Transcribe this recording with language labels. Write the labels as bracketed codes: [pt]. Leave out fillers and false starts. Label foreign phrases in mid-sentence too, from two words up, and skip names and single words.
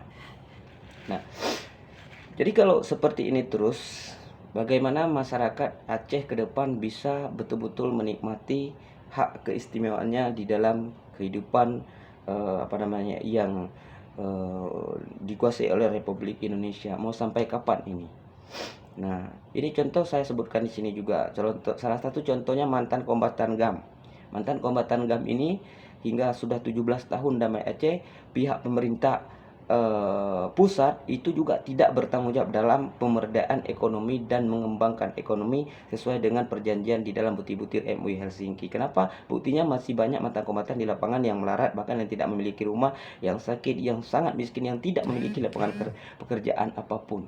[id] Nah, jadi kalau seperti ini terus, bagaimana masyarakat Aceh ke depan bisa betul-betul menikmati hak keistimewaannya di dalam kehidupan apa namanya yang dikuasai oleh Republik Indonesia? Mau sampai kapan ini? Nah, ini contoh saya sebutkan di sini juga. Salah satu contohnya mantan kombatan GAM. Mantan kombatan GAM ini hingga sudah 17 tahun damai Aceh, pihak pemerintah pusat itu juga tidak bertanggung jawab dalam pemberdayaan ekonomi dan mengembangkan ekonomi sesuai dengan perjanjian di dalam butir-butir MUI Helsinki. Kenapa? Buktinya masih banyak mantan kombatan di lapangan yang melarat, bahkan yang tidak memiliki rumah, yang sakit, yang sangat miskin, yang tidak memiliki lapangan pekerjaan apapun.